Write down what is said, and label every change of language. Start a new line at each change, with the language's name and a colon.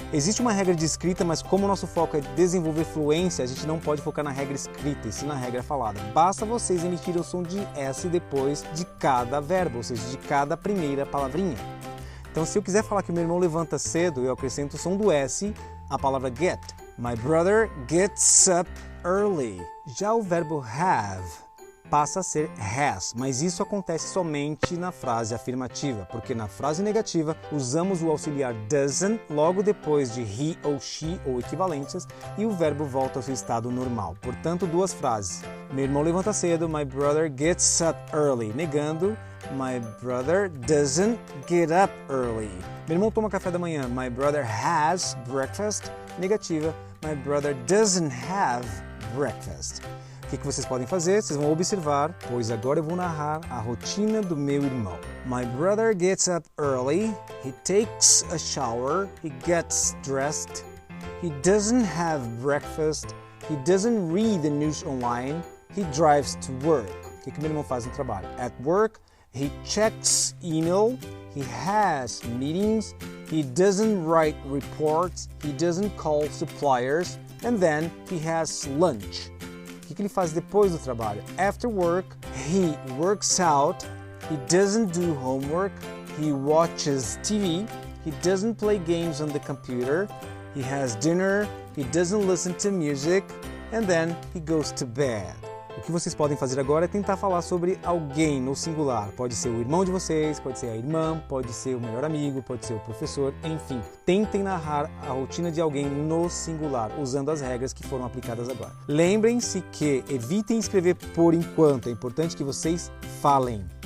Portuguese: Existe uma regra de escrita, mas como o nosso foco é desenvolver fluência, a gente não pode focar na regra escrita, e sim na regra falada. Basta vocês emitirem o som de S depois de cada verbo, ou seja, de cada primeira palavrinha. Então, se eu quiser falar que meu irmão levanta cedo, eu acrescento o som do S, a palavra get.
English: My brother gets up early.
Portuguese: Já o verbo have passa a ser has, mas isso acontece somente na frase afirmativa, porque na frase negativa usamos o auxiliar doesn't logo depois de he ou she ou equivalências e o verbo volta ao seu estado normal. Portanto, duas frases. Meu irmão levanta cedo,
English: my brother gets up early.
Portuguese: Negando,
English: my brother doesn't get up early.
Portuguese: Meu irmão toma café da manhã,
English: my brother has breakfast.
Portuguese: Negativa,
English: my brother doesn't have breakfast.
Portuguese: O que vocês podem fazer? Vocês vão observar, pois agora eu vou narrar a rotina do meu irmão.
English: My brother gets up early, he takes a shower, he gets dressed, he doesn't have breakfast, he doesn't read the news online, he drives to work.
Portuguese: O que meu irmão faz no trabalho?
English: At work, he checks email, he has meetings, he doesn't write reports, he doesn't call suppliers, and then he has lunch.
Portuguese: O que ele faz depois do trabalho?
English: After work, he works out, he doesn't do homework, he watches TV, he doesn't play games on the computer, he has dinner, he doesn't listen to music, and then he goes to bed.
Portuguese: O que vocês podem fazer agora é tentar falar sobre alguém no singular. Pode ser o irmão de vocês, pode ser a irmã, pode ser o melhor amigo, pode ser o professor, enfim. Tentem narrar a rotina de alguém no singular, usando as regras que foram aplicadas agora. Lembrem-se que evitem escrever por enquanto, é importante que vocês falem.